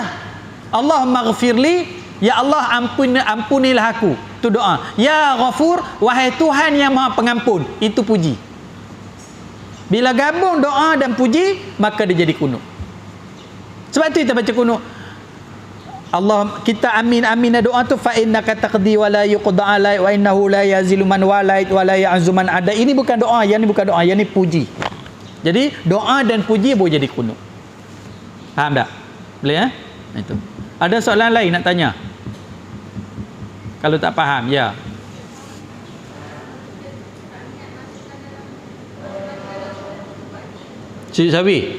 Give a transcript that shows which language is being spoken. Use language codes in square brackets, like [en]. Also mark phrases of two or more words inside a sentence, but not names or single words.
[ar] اللهم اغفر لي, [ms] ya Allah ampunilah aku. Itu doa. [ar] يا غفور, [ms] wahai Tuhan yang Maha Pengampun. Itu puji. Bila gabung doa dan puji, maka dia jadi kunut. Sebab tu kita baca kunut. Allah, kita amin doa tu, [ar] فإنك تقضي ولا يقضى عليك وإنه لا يذل من واليت ولا يعز من عاديت. [ms] Ini bukan doa, yang ni bukan doa, yang ni puji. Jadi doa dan puji boleh jadi kunut. Faham tak? Boleh itu. Ada soalan lain nak tanya? Kalau tak faham, ya. Sujud sawi.